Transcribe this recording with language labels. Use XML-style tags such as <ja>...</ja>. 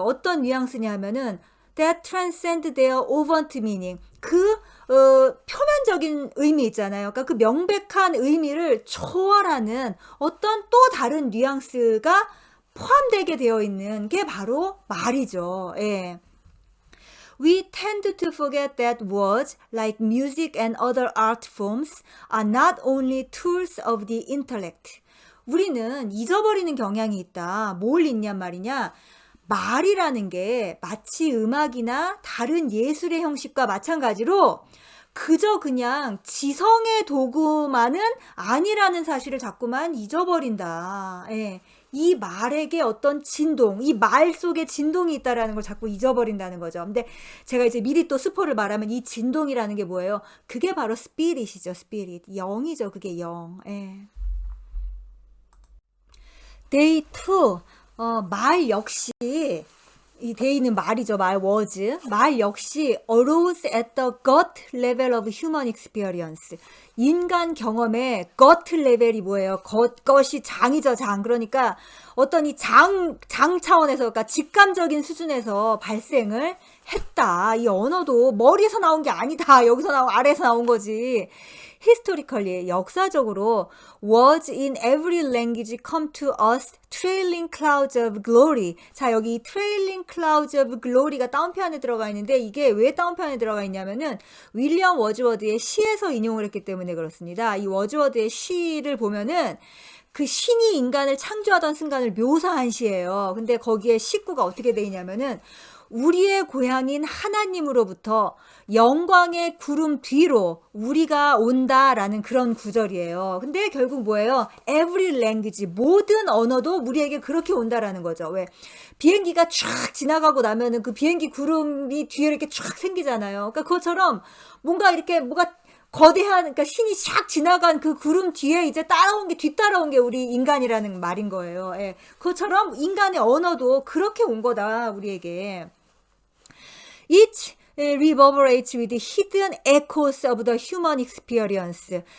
<ko>어떤 뉘앙스냐 하면은</ko> <en>that transcend their overt meaning,</en> <ko>그 표면적인 의미 있잖아요. 그러니까 그 명백한 의미를 초월하는 어떤 또 다른 뉘앙스가 포함되게 되어 있는 게 바로 말이죠. 예.</ko> <en>We tend to forget that words, like music and other art forms, are not only tools of the intellect.</en> <ko>우리는 잊어버리는 경향이 있다. 뭘 잊냔 말이냐? 말이라는 게 마치 음악이나 다른 예술의 형식과 마찬가지로 그저 그냥 지성의 도구만은 아니라는 사실을 자꾸만 잊어버린다. 예. 이 말에게 어떤 진동, 이 말 속에 진동이 있다라는 걸 자꾸 잊어버린다는 거죠. 근데 제가 이제 미리 또 스포를 말하면 이 진동이라는 게 뭐예요? 그게 바로 스피릿이죠, 스피릿. 영이죠, 그게 영. 예. Day 2, 말 역시, 이 데이는 말이죠, 말, words. 말 역시</ko> <en>arose at the gut level of human experience.</en> <ko>인간 경험의 gut level이 뭐예요? 것이 장이죠, 장. 그러니까 어떤 이 장 차원에서, 그러니까 직감적인 수준에서 발생을 했다. 이 언어도 머리에서 나온 게 아니다. 여기서 나온, 아래에서 나온 거지.</ko> <en>historically,</en> <ko>역사적으로</ko> <en>words in every language come to us trailing clouds of glory.</en> <ko>자, 여기</ko> <en>trailing clouds of glory</en> <ko>가 다운편에 들어가 있는데 이게 왜 다운편에 들어가 있냐면은 윌리엄 워즈워드의 시에서 인용을 했기 때문에 그렇습니다. 이 워즈워드의 시를 보면은 그 신이 인간을 창조하던 순간을 묘사한 시예요. 근데 거기에 식구가 어떻게 돼 있냐면은 우리의 고향인 하나님으로부터 영광의 구름 뒤로 우리가 온다라는 그런 구절이에요. 근데 결국 뭐예요?</ko> <en>Every language,</en> <ko>모든 언어도 우리에게 그렇게 온다라는 거죠. 왜? 비행기가 쫙 지나가고 나면은 그 비행기 구름이 뒤에 이렇게 쫙 생기잖아요. 그러니까 그것처럼 뭔가 이렇게 뭐가 거대한, 그러니까 신이 샥 지나간 그 구름 뒤에 이제 뒤따라온 게 우리 인간이라는 말인 거예요. 예. 그것처럼 인간의 언어도 그렇게 온 거다, 우리에게.</ko> <en>Each reverberates with hidden echoes of the human experience.</en>